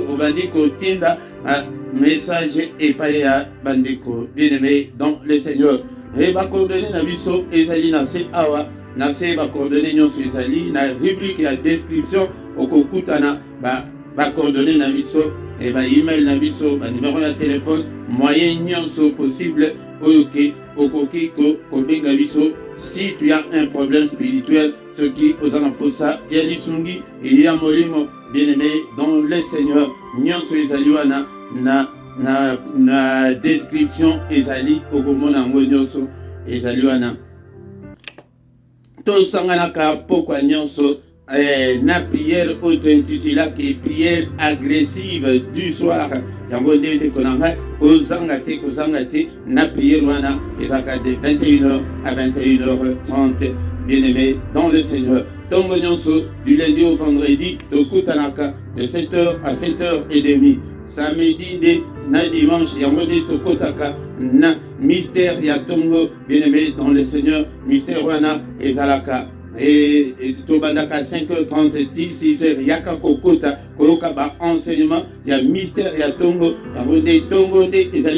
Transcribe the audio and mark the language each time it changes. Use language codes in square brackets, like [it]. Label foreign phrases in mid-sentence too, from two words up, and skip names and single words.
[ln] obandi kotinda message epai ya bandeko [fr] bien-aimé dans le Seigneur [ln] e bacoordonné na biso ezali na se awa na se bacoordonné nyonso ezali na rubrique ya description okokutana bacoordonné na biso e baemail na biso banumero ya telefone moyen nyonso possible oyo ke okoki kobenga biso [fr] si tu as un problème spirituel [ln] soki oza na posa ya lisungi e ya molimo [fr] bien-aimé dans le Seigneur [ln] nyonso ezali wana na description ezali okomona yango nyonso ezali wana tosanganaka pokwa nyonso na prière oyo tointitulaki [fr] prière agressive du soir [ln] yango nde te konanga kozanga te na prière wana ezaka [fr] de 21h à 21h30 bien-aimé dans le Seigneur [ln] tongo nyonso [fr] du lundi au vendredi [ln] tokutanaka [fr] de 7h à 7h30 [ln] samedi nde na dimanche yango nde tokotaka na mystère ya tongo [fr] bien-aimé dans le Seigneur [ln] mystère wana ezalaka et tobandaka 5h30 16h yaka kokota koyoka ba enseignement ya mystère ya tongo yango nde tongo nde ezali